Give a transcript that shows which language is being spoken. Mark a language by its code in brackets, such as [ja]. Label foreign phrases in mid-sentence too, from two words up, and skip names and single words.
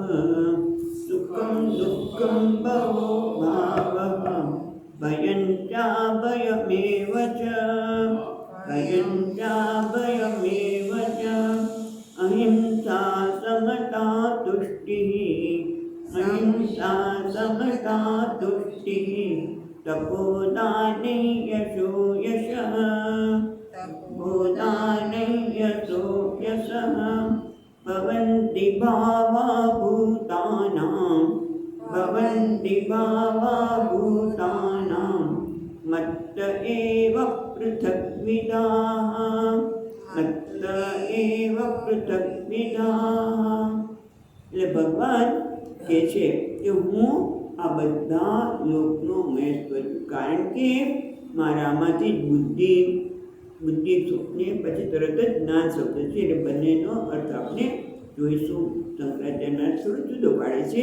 [sa] सुखम् दुःखम् भवो भावः, भयं चाभयमेव च, भयं चाभयमेव च, अहिंसा समता तुष्टिः, अहिंसा समता तुष्टिः, तपोदाने यशो यशः, तपोदाने यशो भवन्ति भावा भूतानां भवन्ति भावा भूतानां मत्त एव पृथग्विदाः मत्त एव पृथग्विदाः। [gu] એટલે ભગવાન કહે છે કે હું આ બધા લોકનો મહેશ્વર છું, કારણ કે મારામાંથી જ બુદ્ધિ ને પછી તરત જ જ્ઞાન શબ્દ છે, એટલે બંનેનો અર્થ આપણે જોઈશું. શંકરાચાર્ય થોડો જુદો પાડે છે.